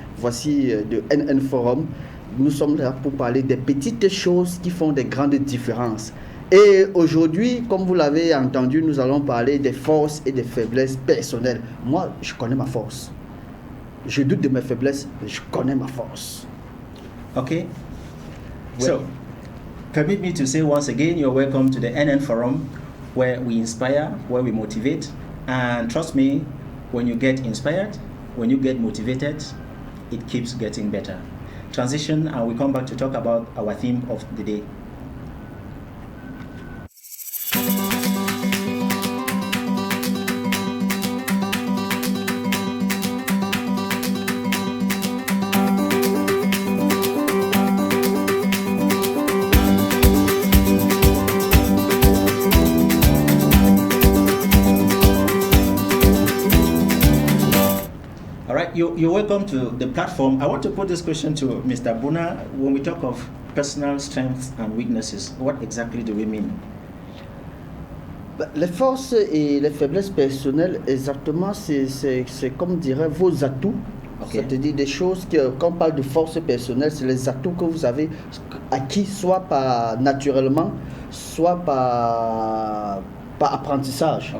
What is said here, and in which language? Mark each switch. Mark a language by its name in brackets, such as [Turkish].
[French] Voici le NN Forum. Nous sommes là pour parler des petites choses qui font des grandes différences. Et aujourd'hui, comme vous l'avez entendu, nous allons parler des forces et des faiblesses personnelles. Moi, je connais ma force. Je doute de mes faiblesses, mais je connais ma force. [English] Okay. So, permit me to say once again, you're welcome to the NN Forum, where we inspire, where we motivate. And trust me, when you get inspired, when you get motivated, it keeps getting better. Transition, and we come back to talk about our theme of the day. You're welcome to the platform. I want to put this question to Mr. Bouna. When we talk of personal strengths and weaknesses, what exactly do we mean? [French] Les forces et les faiblesses personnelles, exactement, c'est comme dirait vos atouts. Okay. C'est-à-dire des choses que, quand on parle de force personnelle, c'est les atouts que vous avez acquis, soit par naturellement, soit par apprentissage.